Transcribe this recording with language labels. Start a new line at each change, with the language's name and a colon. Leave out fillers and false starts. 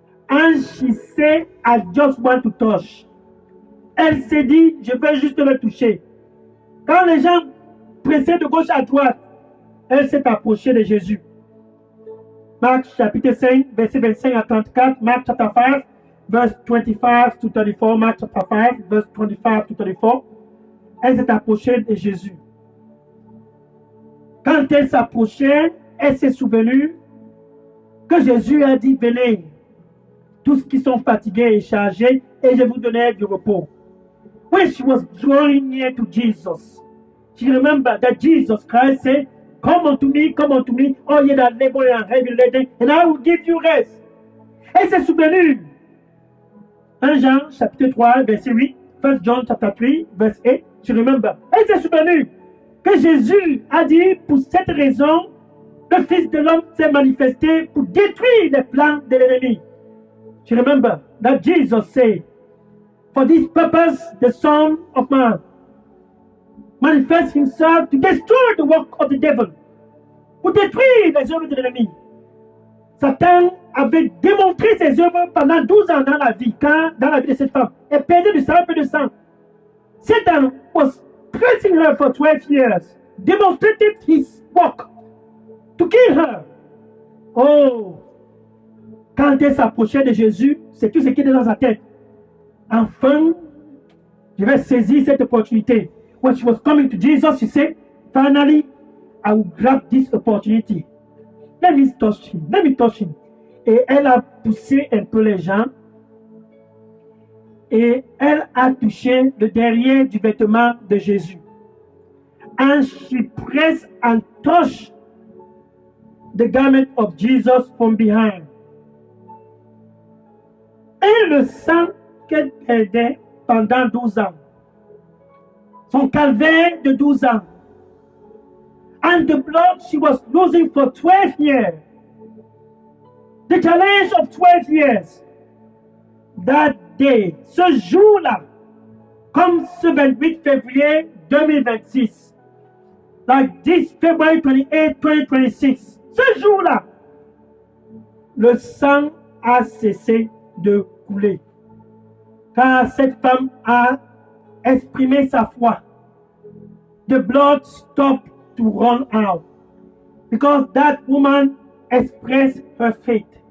English: And she said, I just want to touch.
French: Elle s'est dit, je veux juste le toucher. Quand les gens pressaient de gauche à droite, elle s'est approchée de Jésus. Marc chapitre 5, verset 25 à 34,
English: Marc chapter 5, verse 25 to 34, Marc chapter 5, verse 25 to 34.
French: Elle s'est approchée de Jésus. Quand elle s'approchait, elle s'est souvenue que Jésus a dit, venez, tous qui sont fatigués et chargés, et je vous donnerai du repos.
English: When she was drawing near to Jesus, she remembered that Jesus Christ said, come unto me, all ye that labor and heavy laden, and I will give you rest.
French: Elle s'est souvenue. 1 Jean chapitre 3, verset 8,
English: 1 John chapter 3, verse 8, she remembered.
French: Elle s'est souvenue que Jésus a dit, pour cette raison, le Fils de l'homme s'est manifesté pour détruire les plans de l'ennemi.
English: She remembered that Jesus said, for this purpose, the Son of Man manifests himself to destroy the work of the devil,
French: pour détruire les œuvres de l'ennemi. Satan avait démontré ses œuvres pendant 12 ans dans la vie de cette femme. Elle perdait du sang, un peu de sang.
English: Satan was pressing her for 12 years, demonstrated his work to kill her.
French: Oh, quand elle s'approchait de Jésus, c'est tout ce qui était dans sa tête. Enfin, je vais saisir cette opportunité.
English: when she was coming to Jesus, she said, finally, I will grab this opportunity. Let me touch him. Let me touch him.
French: Et elle a poussé un peu les gens. Et elle a touché le derrière du vêtement de Jésus.
English: And she pressed and touched the garment of Jesus from behind.
French: Et le sang qu'elle perdait pendant 12 ans. Son calvaire de 12 ans.
English: And the blood she was losing for 12 years. The challenge of 12 years. That day,
French: ce jour-là, comme ce 28 février 2026,
English: like this February 28, 2026,
French: ce jour-là, le sang a cessé de couler. Car cette femme a exprimé sa foi.
English: The blood stopped to run out. Because that woman expressed her faith.